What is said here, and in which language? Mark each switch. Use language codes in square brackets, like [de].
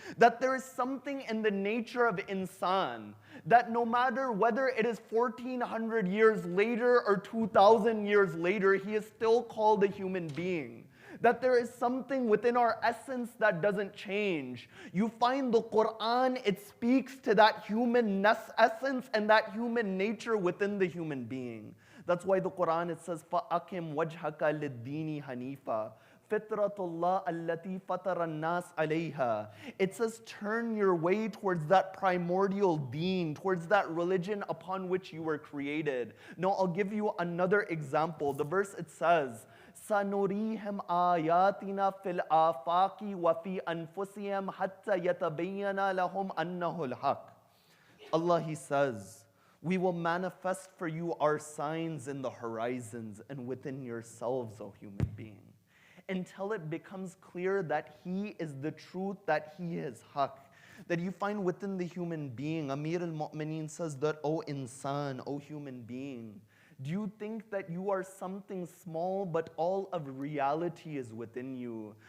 [en] That there is something in the nature of insan, that no matter whether it is 1400 years later or 2000 years later, he is still called a human being. That there is something within our essence that doesn't change. You find the Quran, it speaks to that human essence and that human nature within the human being. That's why the Quran, it says, [ar] فَأَقِمْ وَجْهَكَ لِلدِّينِ حَنِيفًا فِطْرَةُ اللَّهِ الَّتِي فَطَرَ النَّاسَ عَلَيْهَا. [en] It says, turn your way towards that primordial deen, towards that religion upon which you were created. Now I'll give you another example. The verse, it says, [ar] سَنُرِيهِمْ آيَاتِنَا فِي الْآفَاقِ وَفِي أَنفُسِهِمْ حَتَّى يَتَبَيَّنَ لَهُمْ أَنَّهُ الْحَقُّ. [en] Allah, he says, we will manifest for you our signs in the horizons and within yourselves, O human being, until it becomes clear that he is the truth, that he is haqq. That you find within the human being, Amir al-Mu'mineen says that, O insan, O human being, do you think that you are something small, but all of reality is within you?